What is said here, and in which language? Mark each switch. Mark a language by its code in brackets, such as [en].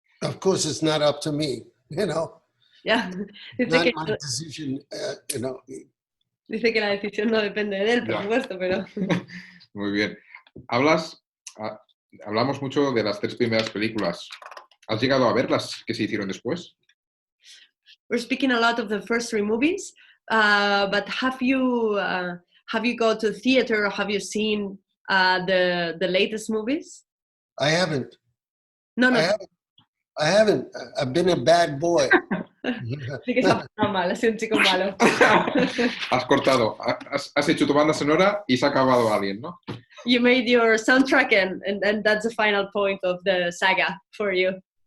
[en] Of course, it's not up to me, you know. Yeah. Not my decision, you know. [es] Dice que la decisión no depende de él, por supuesto, pero... Muy bien. Hablamos mucho de las 3 primeras películas. ¿Has llegado a ver las que se hicieron después? [en] We're speaking a lot of the first 3 movies, but have you gone to theater or have you seen the latest movies? I haven't. No. I haven't. I've been a bad boy. [es] Sí que se ha portado mal, ha sido un chico malo. Has cortado, has hecho tu banda sonora y se ha acabado Alien, ¿no? [en] You made your soundtrack and that's the final point of the saga for you.